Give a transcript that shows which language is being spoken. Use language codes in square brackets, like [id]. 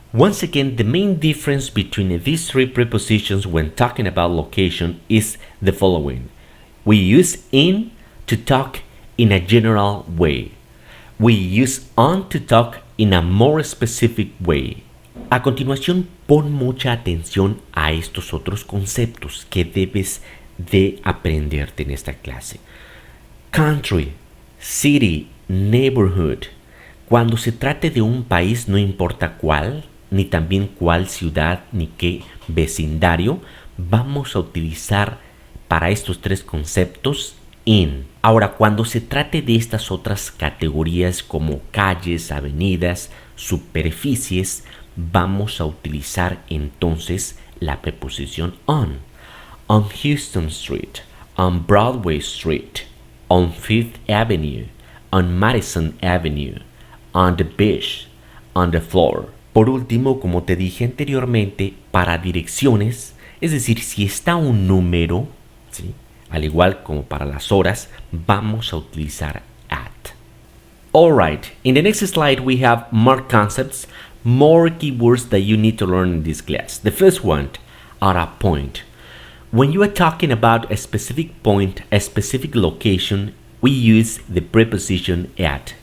[en] Once again, the main difference between these three prepositions when talking about location is the following. We use in to talk in a general way. We use on to talk in a more specific way. [es] A continuación, pon mucha atención a estos otros conceptos que debes de aprenderte en esta clase. [en] Country, city, neighborhood. [es] Cuando se trate de un país, no importa cuál, ni también cuál ciudad, ni qué vecindario, vamos a utilizar para estos tres conceptos in. Ahora, cuando se trate de estas otras categorías como calles, avenidas, superficies, vamos a utilizar entonces la preposición on. [en] On Houston Street, on Broadway Street, on Fifth Avenue, on Madison Avenue, on the beach, on the floor. [es] Por último, como te dije anteriormente, para direcciones, es decir, si está un número, ¿sí?, al igual como para las horas, vamos a utilizar at. [en] Alright, in the next slide we have more concepts, more keywords that you need to learn in this class. The first one, at a point. When you are talking about a specific point, a specific location, we use the preposition at.